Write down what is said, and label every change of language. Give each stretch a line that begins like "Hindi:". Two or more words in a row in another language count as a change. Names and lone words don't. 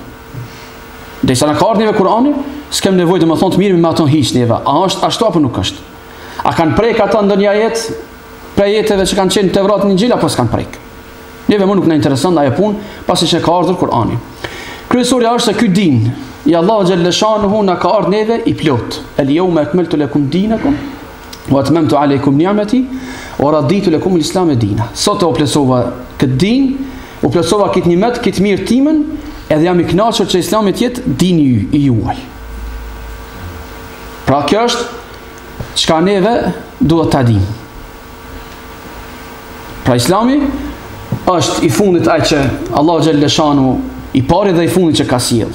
Albanian: Derisa na ka ardhur Kur'ani, s'kem nevojë domethënë të mirë me ato hiqnieve. A është ashtu apo nuk është? A kanë prek ata ndonjë ajet prej jetëve që kanë qenë Tevrat në Injil apo s'kan prek? Neve më nuk na intereson ajo punë, pasi që ka ardhur Kur'ani. Kryesorja është se ky din i Allahu
Arabic: جل شأنه
Albanian: na ka ardhur neve i plot.
Arabic: اليوم أكملت لكم دينكم وأتممت عليكم نعمتي ورضيت لكم الإسلام دينا.
Albanian: Sot u plotësova këtë din, u plotësova këtë nimet, këtë mirëtimën, edhe jam i kënaqur që Islami të jetë dini i juaj. Pra kjo është çka neve duhet ta dimë. Pra Islami është i fundit ai që Allahu
Arabic: جل شأنه
Albanian: i pari dhe i fundit që ka sjell.